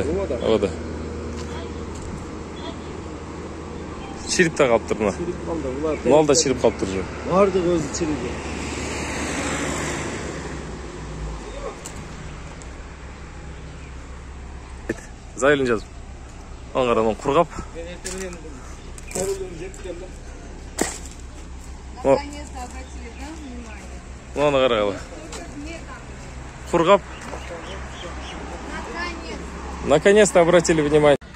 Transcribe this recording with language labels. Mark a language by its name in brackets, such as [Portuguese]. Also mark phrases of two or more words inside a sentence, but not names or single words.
[Kyrgyz] Ооба. Чирип да калыптыр мына. Чирип калды. Булар. Мал да чирип калыптыр жөө. Бардыгы өзү чириген. Заявление жазып. Аңгаранын кургап. [Russian] Наконец-то обратили внимание. [Kyrgyz] Муну карагыла. Кургап. [Russian] Наконец-то обратили внимание.